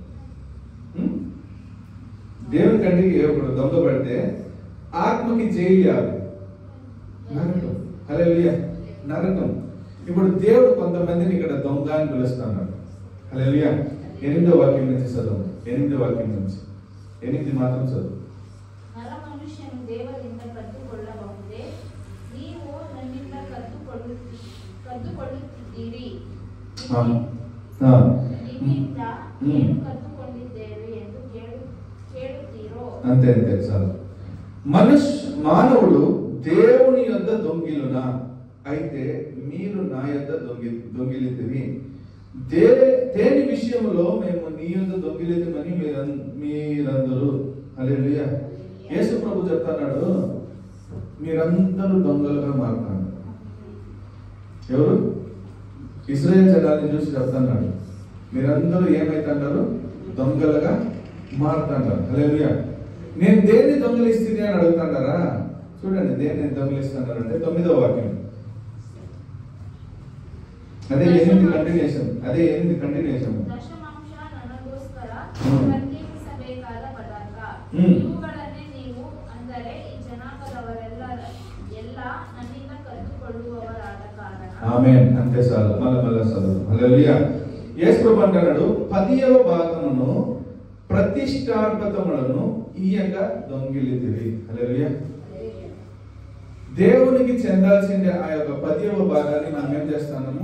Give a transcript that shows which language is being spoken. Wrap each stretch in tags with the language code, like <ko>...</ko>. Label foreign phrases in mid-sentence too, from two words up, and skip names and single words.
<te>దేవుని కంటికి ఒక దొంగ పడితే ఆత్మకి జైలు యాదు, నరకం. హల్లెలూయా, నరకం. ఇప్పుడు దేవుడు కొంతమందిని ఇక్కడ దొంగ అని పిలుస్తున్నాడు. హల్లెలూయా. 8వ వాక్యం నుంచి చదువు. 8వ వాక్యం నుంచి 8 మాత్రం చదువు.</te> <kn>ನರ ಮನುಷ್ಯನು ದೇವರಿಂದ ಕದ್ದುಕೊಳ್ಳಬಹುದೇ? ನೀವು ನನ್ನಿಂದ ಕದ್ದುಕೊಳ್ಳುತ್ತಿದ್ದೀರಿ. ನಿಮ್ಮಿಂದ ಏನು ಕದ್ದುಕೊಂಡಿದ್ದೇವೆ ಎಂದು ಕೇಳುತ್ತೀರೋ?</kn> <te>అంతే అంతే చాలు. మానవుడు దేవుని యొద్ద దొంగిలునా? అయితే మీరు నా యొద్ద దొంగిలితివి. దేని విషయంలో మేము నీ యొద్ద దొంగిలితమని మీరందరూ. హల్లెలూయా. యేసు ప్రభు చెప్తున్నాడు, మీరందరూ దొంగలుగా మారుతారు. ఎవరు? ఇశ్రాయేలు జనాన్ని చూసి చెప్తున్నాడు, మీరందరూ ఏమైతుంటారు? దొంగలుగా మారుతారు. హల్లెలూయా. నేను దేన్ని దొంగిలిస్తుంది అని అడుగుతున్నారా? చూడండి, దేన్ని దొంగిలిస్తున్నారంటే 9వ వాక్యం. అదే 8 కంటిన్యూషన్.</te> <kn>ದಶಮಾಂಶ ನನಗೋಸ್ಕರ ಪ್ರತ್ಯೇಕಿಸಬೇಕಾದ ಪದಾರ್ಥ ಇವುಗಳನ್ನೇ ನೀವು, ಅಂದರೆ ಈ ಜನಾಂಗದವರೆಲ್ಲ ನನ್ನಿಂದ ಕದ್ದುಕೊಳ್ಳುವವರಾದ ಕಾರಣ.</kn> <te>ఆమేన్. అంతే చాలు. మళ్ళా చదువు. హల్లెలూయా. యేసు ప్రభు అంటున్నాడు, 10వ భాగమును ప్రతిష్ఠార్పతములను ఈయక దొంగిలితివి. హల్లెలూయా. దేవునికి చెందాల్సిందే ఆ యొక్క 10వ భాగాన్ని మనం ఏం చేస్తాము?</te>